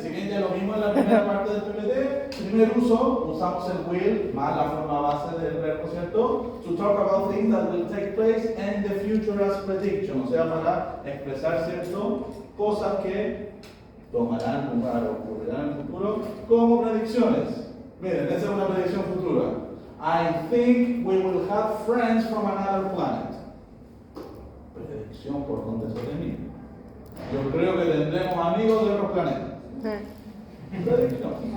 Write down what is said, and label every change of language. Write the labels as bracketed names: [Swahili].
[Spanish] Si bien ya lo mismo en la primera parte del PPT, primer uso, usamos el will más la forma base del verbo, ¿cierto? [English] To talk about things that will take place in the future as prediction. [Spanish] O sea, para expresar, ¿cierto? Cosas que tomarán lugar o ocurrirán en el futuro como predicciones. Miren, esa es una predicción futura. [English] I think we will have friends from another planet. [Spanish] Predicción por donde se termina. Yo creo que tendremos amigos de otros planetas. Predicción.